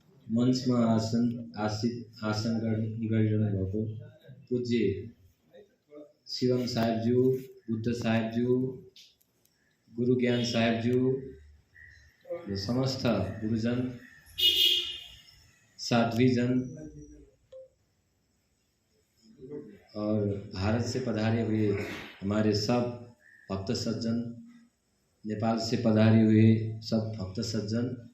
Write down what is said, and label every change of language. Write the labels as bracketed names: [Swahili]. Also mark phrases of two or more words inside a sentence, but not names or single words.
[Nepali] मञ्चमा आसन गरिरहनु भएको पूज्य शिवम साहेबज्यू, बुद्ध साहेबज्यू, [Hindi] गुरु ज्ञान साहेबज्यू, ये समस्त गुरुजन, साध्वीजन और भारत से पधारे हुए हमारे सब भक्त सज्जन, नेपाल से पधारे हुए सब भक्त सज्जन,